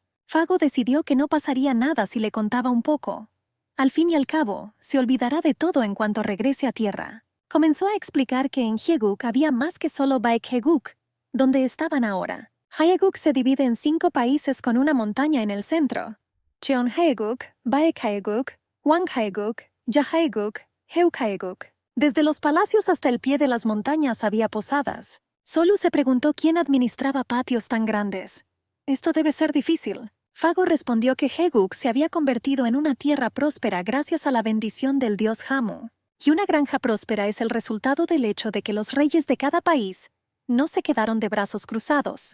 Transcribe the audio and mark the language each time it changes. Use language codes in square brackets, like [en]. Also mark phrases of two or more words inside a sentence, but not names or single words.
[es] Fago decidió que no pasaría nada si le contaba un poco. Al fin y al cabo, se olvidará de todo en cuanto regrese a tierra. Comenzó a explicar que en Haeguk había más que solo Baek Haeguk, donde estaban ahora. Haeguk se divide en 5 países con una montaña en el centro: Cheon Haeguk, Baek Haeguk, Hwang Haeguk, Ja Haeguk Haeguk. Desde los palacios hasta el pie de las montañas había posadas. Solu se preguntó quién administraba patios tan grandes. Esto debe ser difícil. Fago respondió que Haeguk se había convertido en una tierra próspera gracias a la bendición del dios Hamu. Y una granja próspera es el resultado del hecho de que los reyes de cada país no se quedaron de brazos cruzados.